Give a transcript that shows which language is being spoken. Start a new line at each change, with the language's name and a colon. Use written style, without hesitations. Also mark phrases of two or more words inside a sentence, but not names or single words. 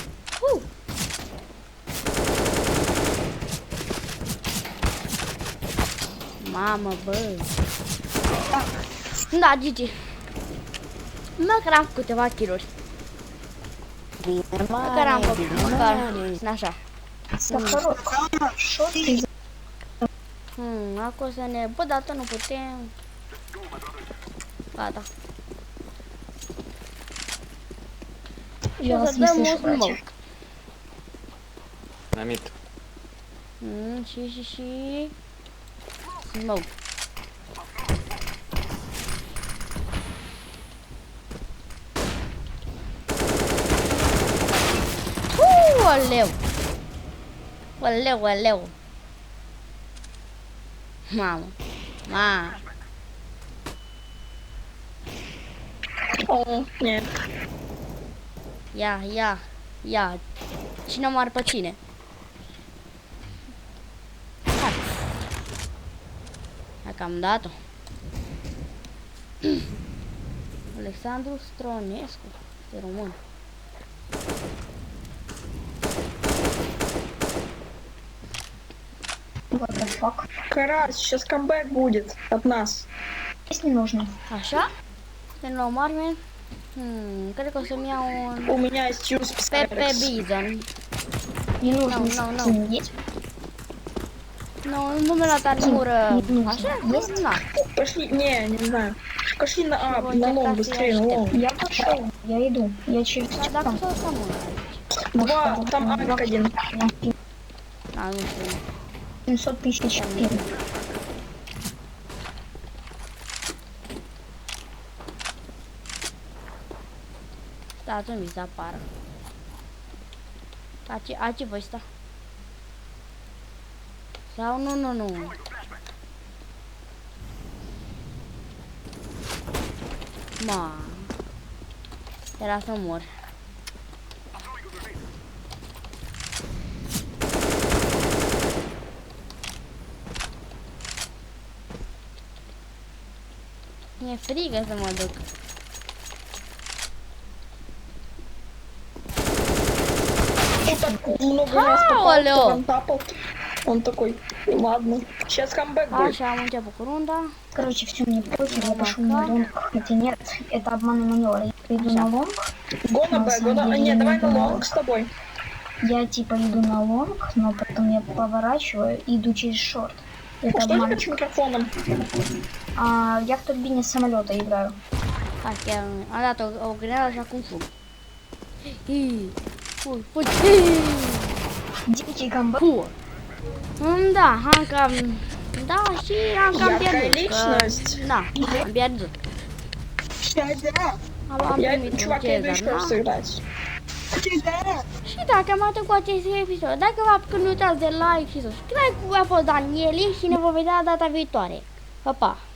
Romanian: Mamă, bă. Da, Gigi. Măcar am câteva kill-uri. Măcar am făcut, măcar, așa.
Russian: Сахарок, что ты за...
Romanian: Acum să ne... Bă, dată nu putem. Gata.
Russian: Я
Romanian: O
Russian: вас
Romanian: să
Russian: не
Romanian: dăm un
Russian: слышу, братья.
Romanian: smoke. La mid. Și... Smoke. Oleu! Oleu! Mamă!
Russian: О, нет.
Romanian: Ia! Cine omoară pe cine? Hai că am dat-o. Alexandru Stronescu. Este român.
English: What the fuck?
Russian: Карась, сейчас камбэк будет от нас. Здесь не нужно.
Romanian: Așa? Să ne luăm arme. Cred că o să-mi iau un...
Russian: У меня есть юз
Romanian: Pepe Bizon.
Russian: Не нужно
Romanian: No.
Russian: скин есть.
Romanian: Nu, nu mi-a luat armură. Nu. Așa?
Russian: Есть?
Romanian: Na.
Russian: Пошли, не знаю. Пошли на А, Сегодня на лонг, как быстрее, я на лонг. Я пошел, я иду. Я через
Romanian: Dar dacă
Russian: там.
Romanian: să stăm aici.
Russian: Два, там Ак один.
Romanian: Da, nu știu.
Russian: 700 тысяч пин.
Romanian: Stați unde să apară. Aici voi sta. Sau nu. Ma. Era să mor. Mi-e frigă să mă duc.
Russian: Ну так много раз попал, Алло. он тапал. Он такой, ладно. Сейчас камбэк будет.
Romanian: Așa am început cu runda.
Russian: Короче, все, мне похер, я пошел на лонг. Хотя нет, это обманный маневр. Я иду на лонг. Го на На Б, самом деле Не, я давай не на думала. лонг с тобой. Я типа иду на лонг, но потом я поворачиваю и иду через шорт. Это Что обман. тебе с микрофоном? Я в турбине самолета играю.
Romanian: Hai, chiar am dat o grenadă și acum fug. Fugi.
Russian: Дикий камбэк.
Romanian: Fu. Da, am cam... Da, și am cam
Russian: Яркая
Romanian: pierdut.
Russian: личность.
Romanian: Da, am pierdut. Am primit un
Russian: Чувак, я иду
Romanian: Cezar,
Russian: еще
Romanian: da?
Russian: раз сыграть.
Romanian: Și dacă am atât cu acest episod, dacă vă apucă, nu uitați de like și subscribe, cu a fost Danieli și ne vom vedea data viitoare. Pa, pa!